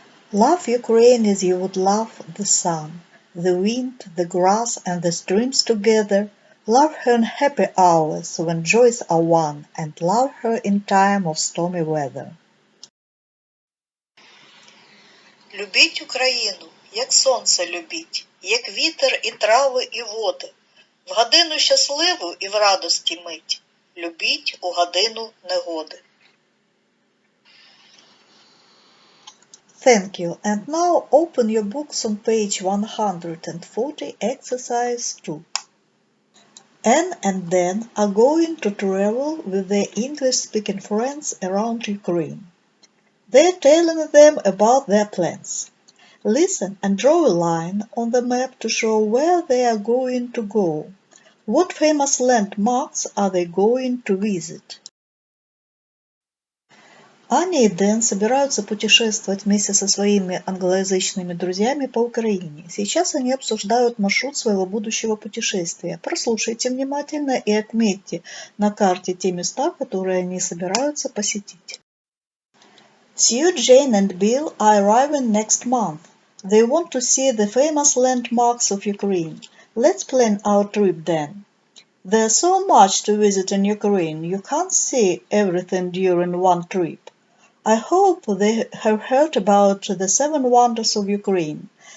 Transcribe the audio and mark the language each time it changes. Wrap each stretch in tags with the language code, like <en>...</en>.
<en>Love Ukraine as you would love the sun, the wind, the grass and the streams together. Love her in happy hours when joys are won, and love her in time of stormy weather.</en> <uk>Любіть Україну, як сонце любіть, як вітер і трави і води. В годину щасливу і в радості мить. Любіть у годину негоди.</uk> <en>Thank you. And now open your books on page 140, exercise 2. Anne and Dan are going to travel with their English-speaking friends around Ukraine. They're telling them about their plans. Listen and draw a line on the map to show where they are going to go. What famous landmarks are they going to visit?</en> <ru>Аня и Дэн собираются путешествовать вместе со своими англоязычными друзьями по Украине. Сейчас они обсуждают маршрут своего будущего путешествия. Прослушайте внимательно и отметьте на карте те места, которые они собираются посетить.</ru> <en>Sue, Jane and Bill are arriving next month. They want to see the famous landmarks of Ukraine. Let's plan our trip then. There's so much to visit in Ukraine, you can't see everything during one trip. I hope they have heard about the 7 wonders of Ukraine.</en>